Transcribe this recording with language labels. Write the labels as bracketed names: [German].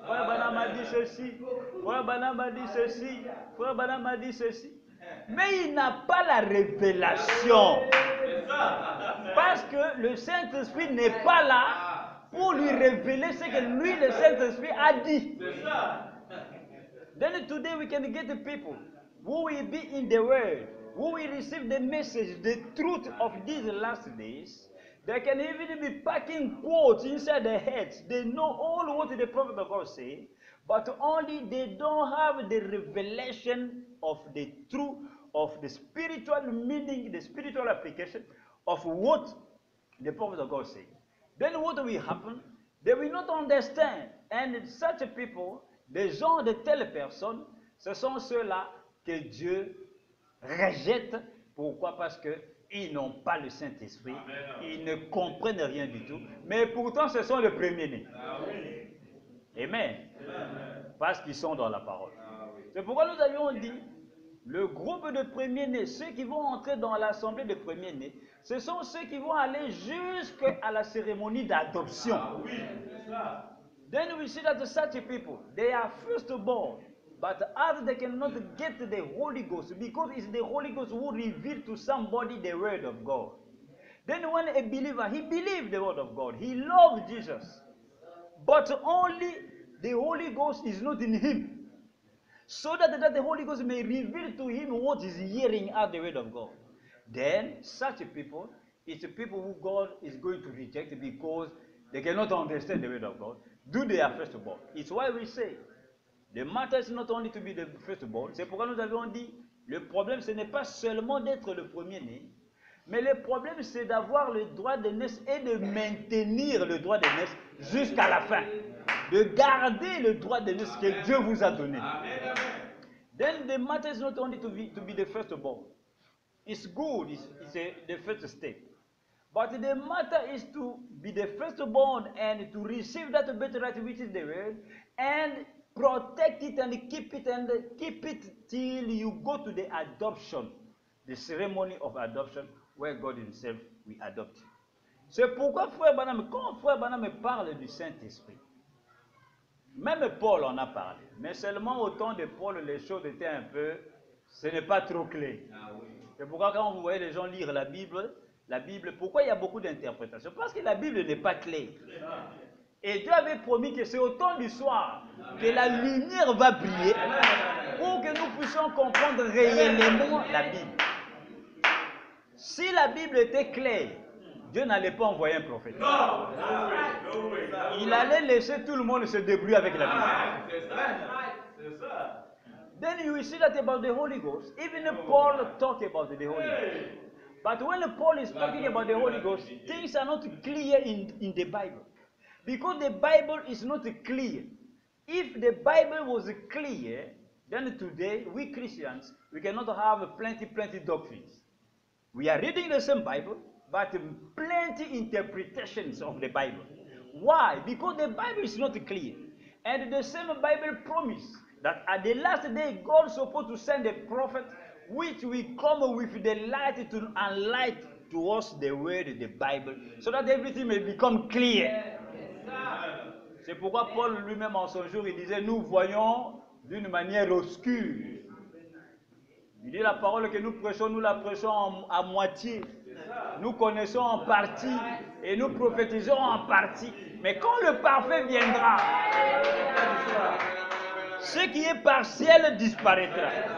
[French] Frère Branham a dit ceci, Frère Branham a dit ceci, Frère Branham a dit ceci. Mais il n'a pas la révélation. Parce que le Saint-Esprit n'est pas là pour lui révéler ce que lui, le Saint-Esprit, a dit. [English] Then today we can get the people who will be in the Word, who will receive the message, the truth of these last days. They can even be packing quotes inside their heads. They know all what the prophet of God say, but only they don't have the revelation of the truth, of the spiritual meaning, the spiritual application of what the prophet of God say. Then what will happen? They will not understand. And such people, [French] des gens de telles personnes, ce sont ceux-là que Dieu rejette. Pourquoi? Parce qu'ils n'ont pas le Saint-Esprit, ils ne comprennent rien du tout, mais pourtant ce sont les premiers-nés. Amen. Parce qu'ils sont dans la parole. C'est pourquoi nous avions dit, le groupe de premiers-nés, ceux qui vont entrer dans l'assemblée de premiers-nés, ce sont ceux qui vont aller jusqu'à la cérémonie d'adoption. [English] Then we see that such people, they are firstborn, but others they cannot get the Holy Ghost because it's the Holy Ghost who reveals to somebody the word of God. Then when a believer, he believes the word of God, he loves Jesus, but only the Holy Ghost is not in him, so that the Holy Ghost may reveal to him what is hearing out the word of God. Then such people, it's people who God is going to reject because they cannot understand the word of God. Do they are firstborn? It's why we say, the matter is not only to be the firstborn. [French] C'est pourquoi nous avons dit, le problème ce n'est pas seulement d'être le premier-né, mais le problème c'est d'avoir le droit de naissance et de maintenir le droit de naissance jusqu'à la fin. De garder le droit de naissance que Dieu vous a donné. [English] Then the matter is not only to be the firstborn. It's good, it's the first step. But the matter is to be the firstborn and to receive that birthright which is the word and protect it and keep it till you go to the adoption, the ceremony of adoption where God himself will adopt you. [French] C'est pourquoi quand Frère Branham parle du Saint-Esprit, même Paul en a parlé, mais seulement au temps de Paul les choses étaient un peu, ce n'est pas trop clair. C'est pourquoi quand vous voyez les gens lire la Bible, pourquoi il y a beaucoup d'interprétations? Parce que la Bible n'est pas claire. Et Dieu avait promis que c'est au temps du soir que la lumière va briller pour que nous puissions comprendre réellement la Bible. Si la Bible était claire, Dieu n'allait pas envoyer un prophète. Il allait laisser tout le monde se débrouiller avec la Bible. C'est ça. [English] Then you see that about the Holy Ghost. Even Paul talked about the Holy Ghost. But when Paul is talking about the Holy Ghost, things are not clear in the Bible. Because the Bible is not clear. If the Bible was clear, then today, we Christians, we cannot have plenty doctrines. We are reading the same Bible, but plenty interpretations of the Bible. Why? Because the Bible is not clear. And the same Bible promise that at the last day, God is supposed to send a prophet which will come with the light to enlighten to us the word of the Bible, so that everything may become clear. [French] C'est pourquoi Paul lui-même en son jour, il disait, nous voyons d'une manière obscure. Il dit la parole que nous la prêchons à moitié. Nous connaissons en partie et nous prophétisons en partie. Mais quand le parfait viendra, ce qui est partiel disparaîtra.